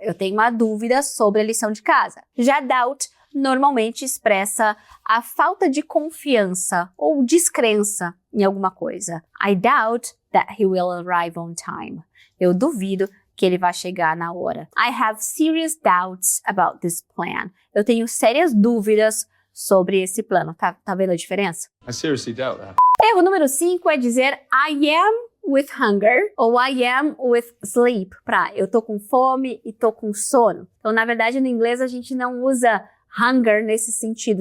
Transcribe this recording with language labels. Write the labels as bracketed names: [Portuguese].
[Portuguese] Eu tenho uma dúvida sobre a lição de casa. Já doubt normalmente expressa a falta de confiança ou descrença em alguma coisa. [English] I doubt that he will arrive on time. [Portuguese] Eu duvido que ele vai chegar na hora. [English] I have serious doubts about this plan. [Portuguese] Eu tenho sérias dúvidas sobre esse plano. Tá vendo a diferença? [English] I seriously doubt that. [Portuguese] Erro número 5 é dizer [English] I am with hunger [Portuguese] ou [English] I am with sleep. [Portuguese] Eu tô com fome e tô com sono. Então, na verdade, no inglês a gente não usa hunger nesse sentido.